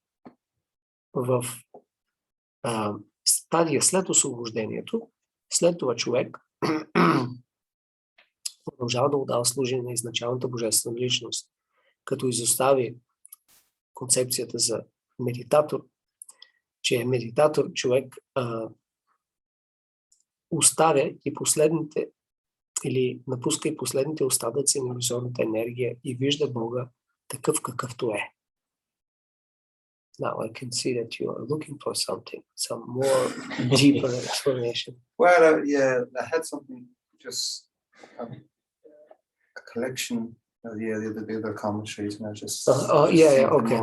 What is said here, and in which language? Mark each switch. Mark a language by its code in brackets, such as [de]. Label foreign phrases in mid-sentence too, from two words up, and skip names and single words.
[bg] В стадия след освобождението, след това човек продължава да отдава служение на изначалната божествена личност, като изостави концепцията за медитатор, че е медитатор, човек оставя и последните или напуска и последните остатъци на иллюзорната енергия и вижда Бога такъв какъвто е. [en] Now I can see that you are looking for something, some more deeper explanation. Well, yeah, I had something, just a collection of the other commentaries, and I just Okay.